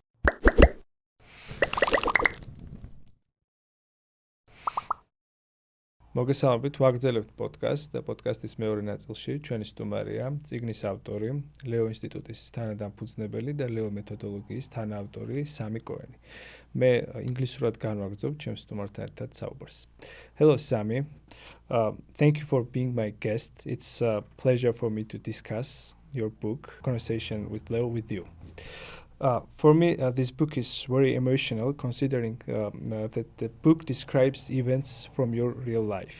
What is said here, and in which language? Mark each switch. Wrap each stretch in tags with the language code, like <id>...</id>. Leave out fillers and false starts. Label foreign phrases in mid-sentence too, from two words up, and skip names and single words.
<ka>მოგესალმებით, ვაგრძელებთ პოდკასტს და პოდკასტის მეორე ნაწილში ჩვენი სტუმარია წიგნის ავტორი, ლეო ინსტიტუტის თანადამფუძნებელი და ლეო მეთოდოლოგიის თანაავტორი სამი კოენი. მე ინგლისურად განვაგრძობ ჩემს სტუმართან ერთად საუბარს.</ka> <en>Hello Sami. Thank you for being my guest. It's a pleasure for me to discuss your book, Conversation with Leo with you. For me, this book is very emotional, considering that the book describes events from your real life.</en>